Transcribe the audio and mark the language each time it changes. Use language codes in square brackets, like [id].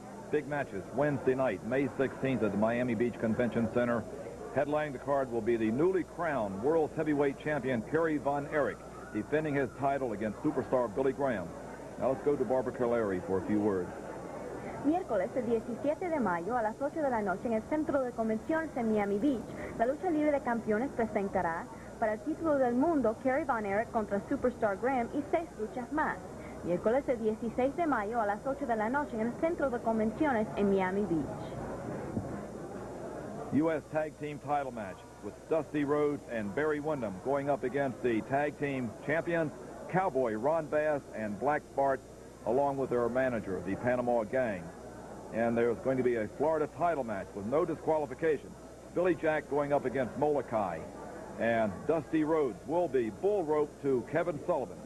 [en] Big matches Wednesday night, May 16th at the Miami Beach Convention Center. Headlining the card will be the newly crowned World's Heavyweight Champion Kerry Von Erich, defending his title against superstar Billy Graham. Now let's go to Barbara Caleri for a few words. [es] Miércoles, el 17 de mayo, a las 8 de la noche, en el Centro de Convenciones en Miami Beach, la lucha libre de campeones presentará para el título del mundo Kerry Von Erich contra Superstar Graham y 6 luchas más. Miércoles, el 16 de mayo, a las 8 de la noche, en el Centro de Convenciones en Miami Beach. [en] U.S. Tag Team title match with Dusty Rhodes and Barry Windham going up against the Tag Team champions, Cowboy Ron Bass and Black Bart, along with their manager, the Panama Gang. And there's going to be a Florida title match with no disqualifications. Billy Jack going up against Molokai. And Dusty Rhodes will be bull rope to Kevin Sullivan.